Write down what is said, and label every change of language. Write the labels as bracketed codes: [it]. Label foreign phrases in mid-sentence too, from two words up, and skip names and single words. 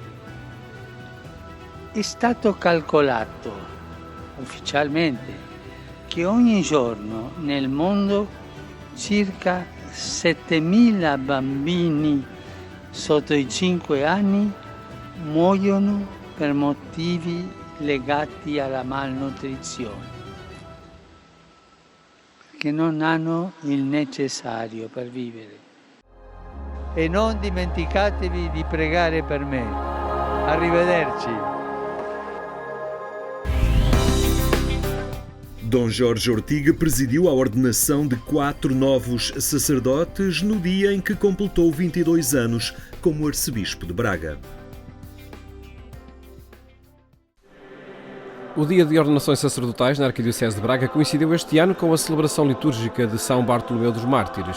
[it] È stato calcolato ufficialmente che ogni giorno nel mondo circa 7.000 bambini sotto i 5 anni muoiono per motivi legati alla malnutrizione, perché non hanno il necessario per vivere. E non dimenticatevi di pregare per me. Arrivederci. [pt] Dom Jorge Ortiga presidiu a ordenação de 4 novos sacerdotes no dia em que completou 22 anos como arcebispo de Braga. O dia de ordenações sacerdotais na Arquidiocese de Braga coincidiu este ano com a celebração litúrgica de São Bartolomeu dos Mártires.